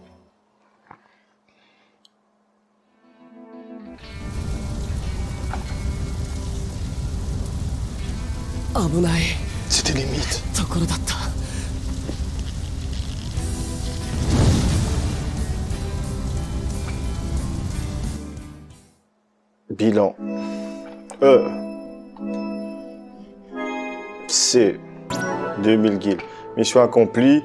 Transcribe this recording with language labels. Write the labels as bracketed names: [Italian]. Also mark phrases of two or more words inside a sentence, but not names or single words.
[French] C'était limite. [Japanese] ところだった。 [French] Bilan. C. 2000 guilds. Mission accomplie.